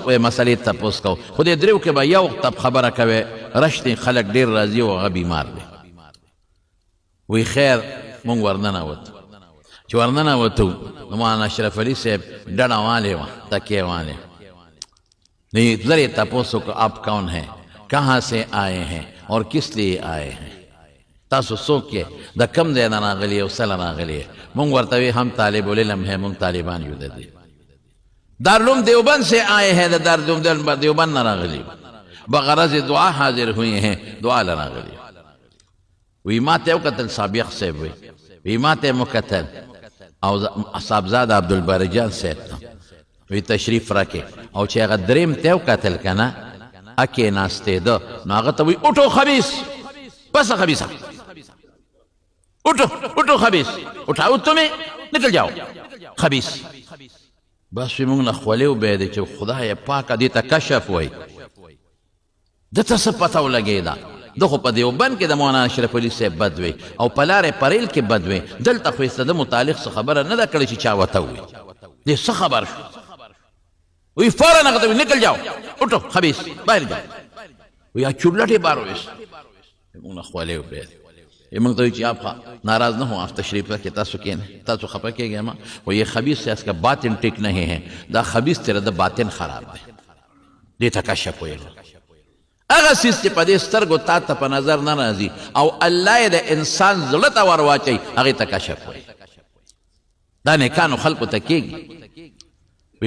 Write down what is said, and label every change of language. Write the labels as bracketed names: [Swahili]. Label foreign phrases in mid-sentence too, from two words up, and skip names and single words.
[Pashto] وی مسلې تپوس کو خو دې دریو کې به یو تب خبره کوې رشتې خلک ډېر راځي او هغه بیمار دی وی خیر مونږ ورننوتو چې ورننوتو نو مولانا اشرف علي صاحب ډډه والې وه تکیې والې نو زر یې تپوس وکړو [Urdu] آپ کون ہیں کہاں سے آئے ہیں [Pashto] اور کس لیے آئے ہیں تاسو څوک یې د کم ځای نه راغلي او څه له راغلي مونږ ورته وی [Urdu] هم طالب العلم ہے [Pashto] مونږ طالبان یو د دې دارالعلوم دیوبند [Urdu] سے آئے ہیں [Pashto] دارالعلوم دیوبند نہ راغلی [Urdu] بغرض دعا حاضر ہوئے ہیں [Pashto] دعا لنا غلی وی ما ته وکتل سابق صاحب وی ما ته مکتل او صاحبزاده عبدالباري جان صاحب وی تشریف راکې او چې هغه دریم ته وکتل کنه اکې ناستې ده نو هغه ته وی [Urdu] اٹھو خبیث بس خبیثه اٹھو خبیث اٹھاؤ تمہیں نکل جاؤ خبیث [Pashto] بس وی مونږ نه خولې وبهیدې چې خدای پاکه دې ته کشف وایي ده ته څه پته ولګېده ده خو په دیوبند کې د مولانا اشرف علي صاحب بد وی او په لارې پریل کې بد وی دلته خو یې د متعلق څه خبره نه ده کړې چې چا ورته ووایي دې څه خبر شو وی فوراً هغه ته وی [Urdu] نکل جاؤ اٹھو خبیث باہر جاؤ [Pashto] وی چولټ یې بار وویست مونږ نه خولې وبهیدې مونږ ته وی چې [Urdu] آپ ناراض نہ ہوں آپ تشریف رکھیں [Pashto] تاسو کېنئ تاسو خفه کېږئ مه و [Urdu] یہ خبیث سے اس کا باطن ٹک نہیں ہے [Pashto] دا خبیث تیرا د باطن خراب دی دې ته کشف ویل هغه څیز چې په دې سترګو تا ته په نظر نه راځي او الله یې د انسان زړه ته ور واچوي هغې ته کشف وایي دا نیکانو خلکو ته کېږي وی